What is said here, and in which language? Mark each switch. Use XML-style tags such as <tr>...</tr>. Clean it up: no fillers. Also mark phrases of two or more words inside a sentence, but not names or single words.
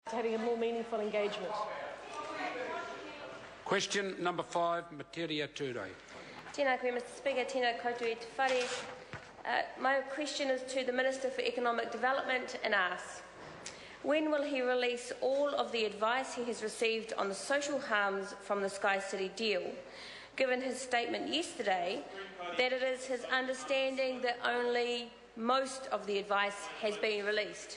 <en>having a more meaningful engagement. Question number 5, Metiria Turei.</en> <mi>Tēnā koe,</mi> <en>Mr Speaker.</en> <mi>Tēnā koutou e te whare.</mi> <en>My question is to the Minister for Economic Development and asks, when will he release all of the advice he has received on the social harms from the SkyCity deal, given his statement yesterday that it is his understanding that only most of the advice has been released?</en>